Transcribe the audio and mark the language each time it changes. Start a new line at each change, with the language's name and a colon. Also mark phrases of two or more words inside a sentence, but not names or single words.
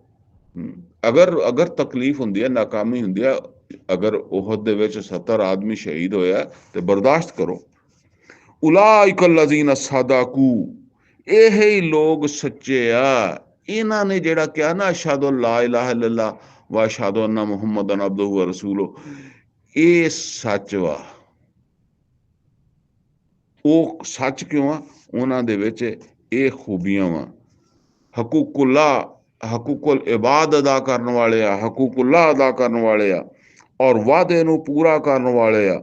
Punjabi: ਅਗਰ ਤਕਲੀਫ ਹੁੰਦੀ ਹੈ, ਨਾਕਾਮੀ ਹੁੰਦੀ ਹੈ, ਅਗਰ ਉਹਦ ਦੇ ਵਿੱਚ 70 ਆਦਮੀ ਸ਼ਹੀਦ ਹੋਇਆ ਤੇ ਬਰਦਾਸ਼ਤ ਕਰੋ।
Arabic: أولئك الذين صدقوا,
Punjabi: ਇਹ ਹੀ ਲੋਕ ਸੱਚੇ ਆ। ਇਹਨਾਂ ਨੇ ਜਿਹੜਾ ਕਿਹਾ ਨਾ
Arabic: أشهد لا إله إلا الله وأشهد أن محمدا عبده ورسوله,
Punjabi: ਇਹ ਸੱਚ ਵਾ। ਉਹ ਸੱਚ ਕਿਉਂ ਆ? ਉਹਨਾਂ ਦੇ ਵਿੱਚ ਇਹ ਖੂਬੀਆਂ ਵਾ। ਹਕੂਕੁੱਲਾ ਹਕੂਕੁਲ ਇਬਾਦ ਅਦਾ ਕਰਨ ਵਾਲੇ ਆ, ਹਕੂਕੁੱਲਾ ਅਦਾ ਕਰਨ ਵਾਲੇ ਆ, ਔਰ ਵਾਅਦੇ ਨੂੰ ਪੂਰਾ ਕਰਨ ਵਾਲੇ ਆ।